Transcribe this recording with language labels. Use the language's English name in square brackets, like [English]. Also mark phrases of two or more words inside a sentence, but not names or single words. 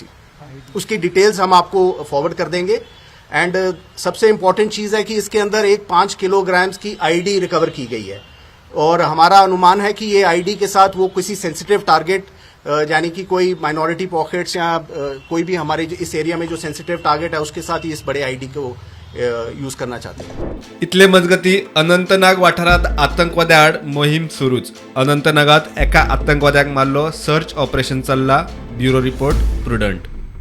[Hindi] उसकी डिटेल्स हम आपको फॉरवर्ड कर देंगे। एंड सबसे इम्पोर्टेंट चीज़ है कि इसके अंदर एक 5 किलोग्राम्स की आईडी रिकवर की गई है और हमारा अनुमान है कि ये आईडी के साथ वो किसी [English] sensitive target [Hindi] यानी कि कोई [English] minority pockets [Hindi] या कोई भी हमारे इस एरिया में जो [English] sensitive target [Hindi] है उसके साथ ही इस बड़े आईडी को यूज करना चाहते हैं। [Konkani] इथले मजगती अनंतनाग वाठारात आतंकवादी आड मोहीम सुरूच। अनंतनागात एका आतंकवाद्याक मारलो, [English] search operation [Konkani] चल्ला। [English] Bureau report Prudent.